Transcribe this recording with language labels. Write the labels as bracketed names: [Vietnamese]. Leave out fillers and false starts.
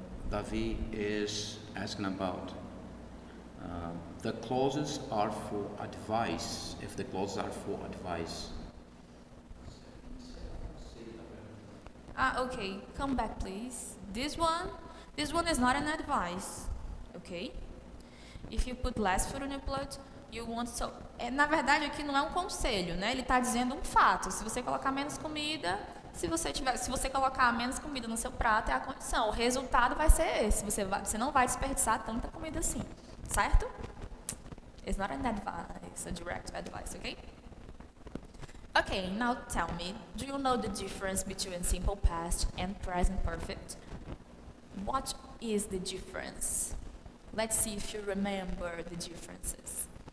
[English] Davi is asking about the clauses are for advice. If the clauses are for advice. Okay. Come back, please. This one is not an advice. Okay? If you put less food on your plate, you want so... [Portuguese] Na verdade, aqui não é um conselho, né? Ele está dizendo um fato. Se você colocar menos comida, Se você colocar menos comida no seu prato, é a condição. O resultado vai ser esse. Você não vai desperdiçar tanta comida assim, certo? [English] It's not an advice, a direct advice, okay? Okay, now tell me, do you know the difference between simple past and present perfect? What is the difference? Let's see if you remember the differences.